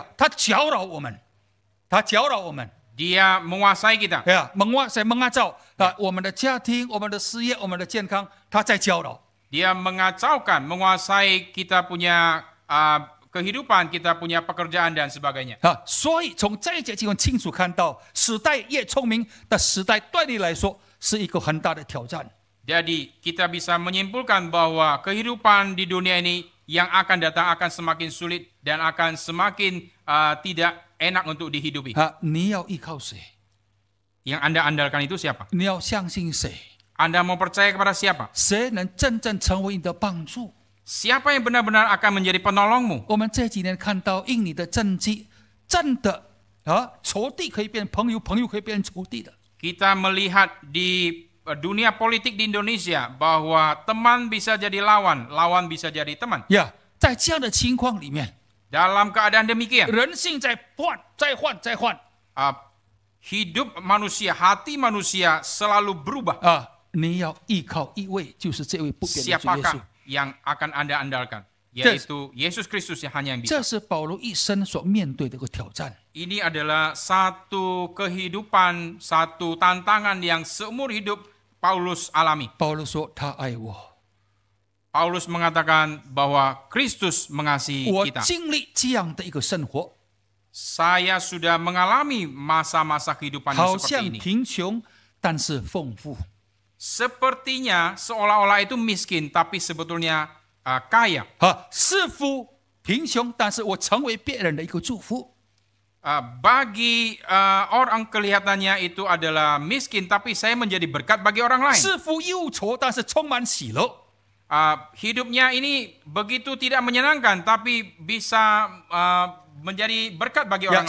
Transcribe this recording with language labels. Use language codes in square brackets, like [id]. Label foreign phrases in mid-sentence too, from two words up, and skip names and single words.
[zh] 他搅扰我们，他搅扰我们， [id] Dia menguasai kita. [zh] mengacau 我们的家庭、我们的事业、我们的健康，他在搅扰。 [id] Dia mengacaukan, menguasai kita punya kehidupan, kita punya pekerjaan dan sebagainya. [zh] 所以从这一节经文清楚看到，时代越聪明的时代，对你来说是一个很大的挑战。 [id] Jadi kita bisa menyimpulkan bahwa kehidupan di dunia ini yang akan datang akan semakin sulit dan akan semakin tidak enak untuk dihidupi. [zh] 你要依靠谁？ [id] Yang Anda andalkan itu siapa? [zh] 你要相信谁？ [id] Anda mau percaya kepada siapa? [zh] 谁能真正成为你的帮助？ [id] Siapa yang benar-benar akan menjadi penolongmu? [zh] 我们这几年看到印尼的政绩，真的仇敌可以变朋友，朋友可以变仇敌的。 [id] Kita melihat di dunia politik di Indonesia bahwa teman bisa jadi lawan, lawan bisa jadi teman. [zh] 在这样的情况里面， [id] Dalam keadaan demikian, [zh] 人性在换，再换，再换。 [id] hidup manusia, hati manusia selalu berubah. [zh] 你要依靠一位，就是这位不变的主耶稣。 [id] Siapakah yang akan Anda andalkan? Yaitu Yesus Kristus yang hanya yang [zh] 这 [id] bisa. [zh] 是保罗一生所面对的一个挑战。 [id] Ini adalah satu kehidupan, satu tantangan yang seumur hidup Paulus alami. [zh] 保罗说他爱我， [id] Paulus mengatakan bahwa Kristus mengasihi [zh] 我 [id] kita. [zh] 经历这样的一个生活， [id] Saya sudah mengalami masa-masa kehidupan [zh] 好 [id] yang [zh] 像 [id] seperti ini. [zh] 贫穷，但是丰富。 [id] Sepertinya seolah-olah itu miskin, tapi sebetulnya kaya. [zh] 似乎贫穷，但是我成为别人的一个祝福。 [id] Bagi orang kelihatannya itu adalah miskin, tapi saya menjadi berkat bagi orang lain. [zh] 似乎忧愁，但是充满喜乐。 [id] Hidupnya ini begitu tidak menyenangkan, tapi bisa menjadi berkat bagi orang lain.